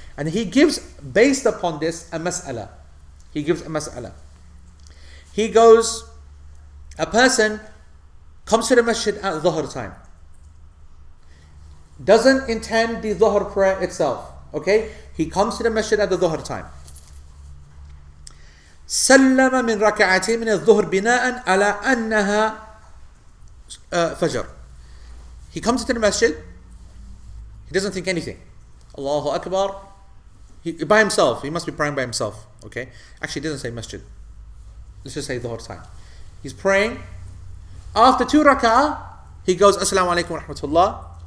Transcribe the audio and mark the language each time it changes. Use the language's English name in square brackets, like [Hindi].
[English] And he gives, based upon this, a mas'ala. He gives a mas'ala. He goes, a person comes to the masjid at dhuhr time. Doesn't intend the dhuhr prayer itself. Okay? He comes to the masjid at the dhuhr time. [Arabic] سلم من ركعتين من الظهر بناء على أنها فجر. [English] He comes into the masjid. He doesn't think anything. Allahu Akbar. By himself. He must be praying by himself. Okay? Actually, he doesn't say masjid. Let's just say dhuhr time. He's praying. After 2 rak'ah, he goes, Assalamu alaikum wa rahmatullah.